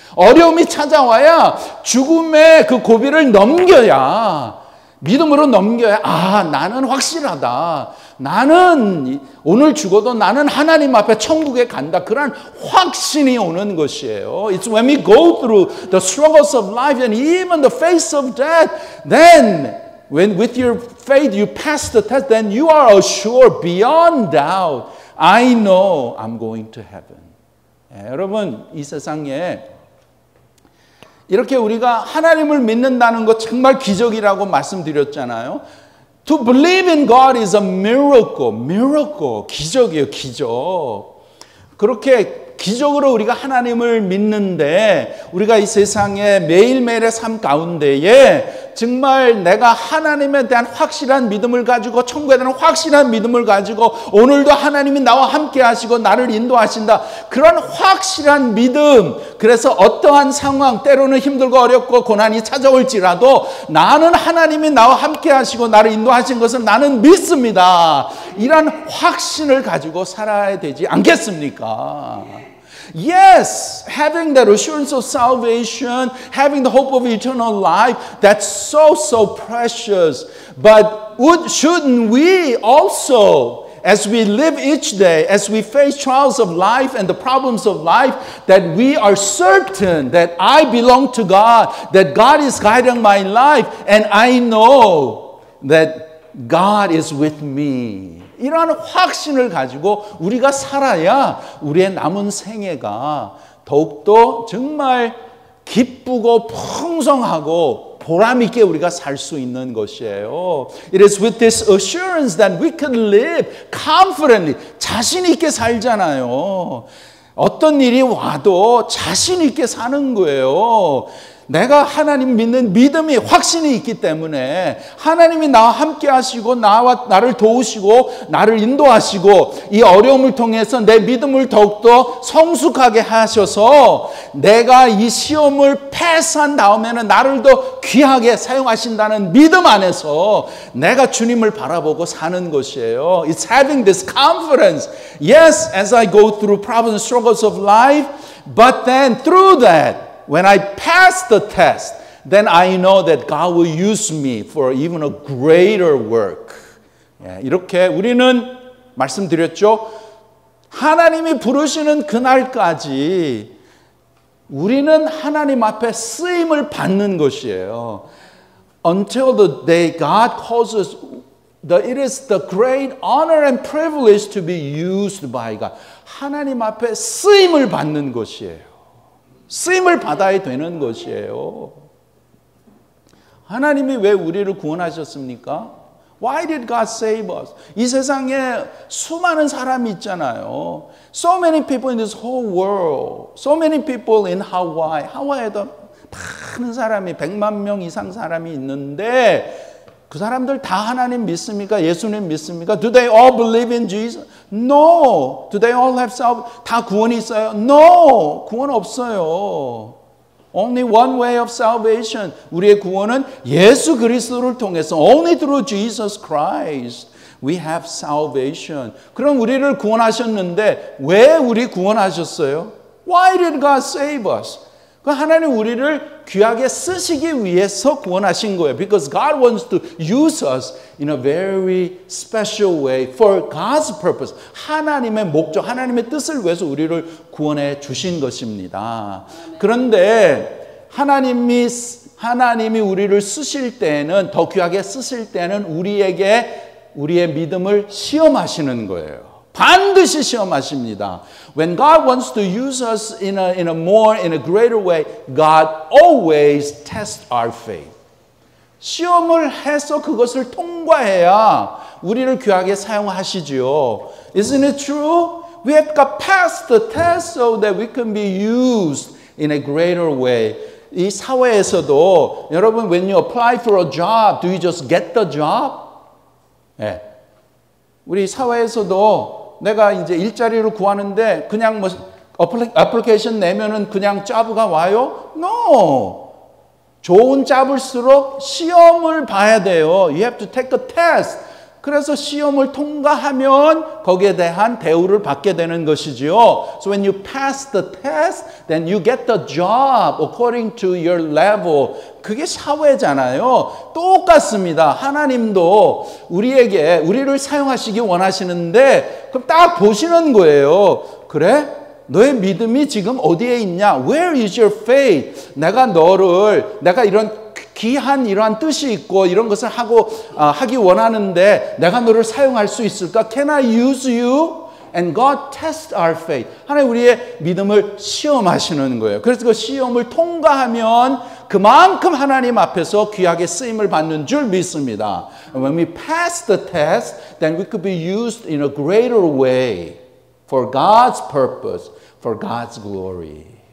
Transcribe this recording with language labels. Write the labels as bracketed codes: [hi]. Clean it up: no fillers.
[ko] 어려움이 찾아와야 죽음의 그 고비를 넘겨야, 믿음으로 넘겨야, 나는 확실하다. 나는 오늘 죽어도 나는 하나님 앞에 천국에 간다. 그런 확신이 오는 것이에요. [en] It's when we go through the struggles of life and even the face of death, then when with your faith you pass the test, then you are assured beyond doubt, I know I'm going to heaven. [ko] 예, 여러분 이 세상에 이렇게 우리가 하나님을 믿는다는 것 정말 기적이라고 말씀드렸잖아요. [en] To believe in God is a miracle. [ko] 기적이에요, 기적. 그렇게 기적으로 우리가 하나님을 믿는데 우리가 이 세상에 매일매일의 삶 가운데에 정말 내가 하나님에 대한 확실한 믿음을 가지고 천국에 대한 확실한 믿음을 가지고 오늘도 하나님이 나와 함께 하시고 나를 인도하신다. 그런 확실한 믿음. 그래서 어떠한 상황 때로는 힘들고 어렵고 고난이 찾아올지라도 나는 하나님이 나와 함께 하시고 나를 인도하신 것을 나는 믿습니다. 이런 확신을 가지고 살아야 되지 않겠습니까? [en] Yes, having that assurance of salvation, having the hope of eternal life, that's so precious. But shouldn't we also, as we live each day, as we face trials of life and the problems of life, that we are certain that I belong to God, that God is guiding my life, and I know that God is with me. [ko] 이러한 확신을 가지고 우리가 살아야 우리의 남은 생애가 더욱더 정말 기쁘고 풍성하고 보람 있게 우리가 살 수 있는 것이에요. [en] It is with this assurance that we can live confidently. [ko] 자신 있게 살잖아요. 어떤 일이 와도 자신 있게 사는 거예요. 내가 하나님 믿는 믿음이 확신이 있기 때문에 하나님이 나와 함께 하시고 나를 도우시고 나를 인도하시고 이 어려움을 통해서 내 믿음을 더욱더 성숙하게 하셔서 내가 이 시험을 패스한 다음에는 나를 더 귀하게 사용하신다는 믿음 안에서 내가 주님을 바라보고 사는 것이에요. [en] It's having this confidence. Yes, as I go through problems and struggles of life, but then through that when I pass the test, then I know that God will use me for even a greater work. [ko] 이렇게 우리는 말씀드렸죠. 하나님이 부르시는 그날까지 우리는 하나님 앞에 쓰임을 받는 것이에요. [en] Until the day God calls us, it is the great honor and privilege to be used by God. [ko] 하나님 앞에 쓰임을 받는 것이에요. 쓰임을 받아야 되는 것이에요. 하나님이 왜 우리를 구원하셨습니까? [en] Why did God save us? [ko] 이 세상에 수많은 사람이 있잖아요. [en] So many people in this whole world. So many people in Hawaii. [ko] 하와이에도 많은 사람이 100만 명 이상 사람이 있는데 그 사람들 다 하나님 믿습니까? 예수님 믿습니까? [en] Do they all believe in Jesus? No. Do they all have salvation? [ko] 다 구원이 있어요? [en] No. [ko] 구원 없어요. [en] Only one way of salvation. [ko] 우리의 구원은 예수 그리스도를 통해서 [en] Only through Jesus Christ we have salvation. [ko] 그럼 우리를 구원하셨는데 왜 우리 구원하셨어요? [en] Why did God save us? [ko] 하나님 우리를 귀하게 쓰시기 위해서 구원하신 거예요. [en] Because God wants to use us in a very special way for God's purpose. [ko] 하나님의 목적, 하나님의 뜻을 위해서 우리를 구원해 주신 것입니다. 그런데 하나님이 우리를 쓰실 때는 더 귀하게 쓰실 때는 우리의 믿음을 시험하시는 거예요. 반드시 시험하십니다. [en] When God wants to use us in a greater way, God always tests our faith. [ko] 시험을 해서 그것을 통과해야 우리를 귀하게 사용하시지요. [en] Isn't it true? We have to pass the test so that we can be used in a greater way. [ko] 이 사회에서도 여러분, [en] when you apply for a job, do you just get the job? [ko] 네. 우리 사회에서도 내가 이제 일자리를 구하는데 그냥 뭐 애플리케이션 내면은 그냥 잡가 와요? [en] No. [ko] 좋은 잡을수록 시험을 봐야 돼요. [en] You have to take a test. [ko] 그래서 시험을 통과하면 거기에 대한 대우를 받게 되는 것이지요. [en] So when you pass the test, then you get the job according to your level. [ko] 그게 사회잖아요. 똑같습니다. 하나님도 우리를 사용하시기 원하시는데 그럼 딱 보시는 거예요. 그래? 너의 믿음이 지금 어디에 있냐? [en] Where is your faith? [ko] 내가 이런 귀한 이러한 뜻이 있고 이런 것을 하기 원하는데 내가 너를 사용할 수 있을까? [en] Can I use you? And God tests our faith. [ko] 하나님 우리의 믿음을 시험하시는 거예요. 그래서 그 시험을 통과하면 그만큼 하나님 앞에서 귀하게 쓰임을 받는 줄 믿습니다. [en] And when we pass the test, then we could be used in a greater way for God's purpose, for God's glory.